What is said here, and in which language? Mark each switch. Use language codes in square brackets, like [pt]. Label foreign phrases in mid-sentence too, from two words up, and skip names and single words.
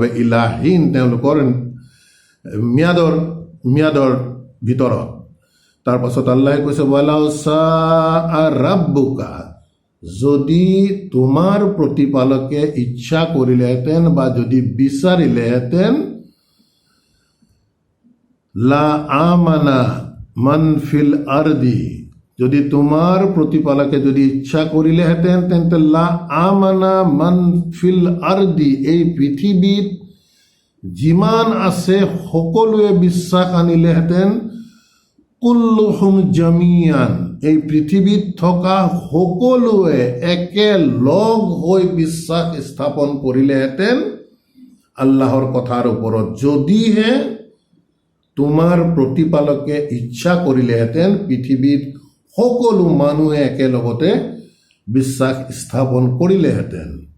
[as] ইলাহীন, তেওঁলোকৰ ম্যাদৰ ভিতৰত। তাৰপাছত আল্লাহে কৈছে [ar] ولو شاء ربك, [as] যদি তোমাৰ প্ৰতিপালকে ইচ্ছা কৰিলেহেঁতেন বা যদি বিচাৰিলেহেঁতেন, [ar] لآمن من في الأرض, [as] যদি তোমাৰ প্ৰতিপালকে যদি ইচ্ছা কৰিলেহেঁতেন তেন্তে [ar] لآمن من في الأرض, [as] এই পৃথিৱীত যিমান আছে সকলোৱে বিশ্বাস আনিলেহেঁতেন। [ar] كلهم جميعا, [as] এই পৃথিৱীত থকা সকলোৱে একেলগ হৈ বিশ্বাস স্থাপন কৰিলেহেঁতেন আল্লাহৰ কথাৰ ওপৰত, যদিহে তোমাৰ প্ৰতিপালকে ইচ্ছা কৰিলেহেঁতেন পৃথিৱীত সকলো মানুহে একেলগতে বিশ্বাস স্থাপন কৰিলেহেঁতেন।